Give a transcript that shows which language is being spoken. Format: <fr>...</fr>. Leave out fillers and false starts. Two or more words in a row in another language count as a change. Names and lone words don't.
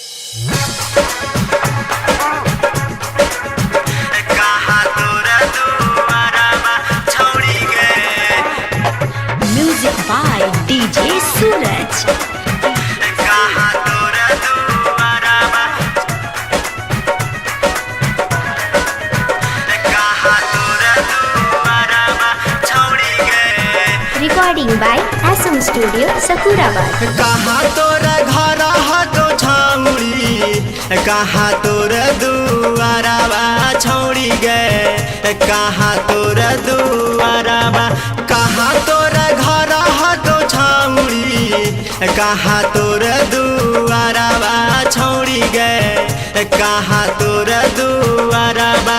<en>Music by DJ Suraj. Recording by SM Studio, Sakurabad.</en> <mai>कहाँ तोरा घर हतो छौड़ी, कहाँ तोरा दुआराबा छौड़ी गे, कहाँ तोरा दुआराबा, कहाँ तोरा घर हतो छौड़ी, कहाँ तोरा दुआराबा छौड़ी गे, कहाँ तोरा दुआराबा।</mai>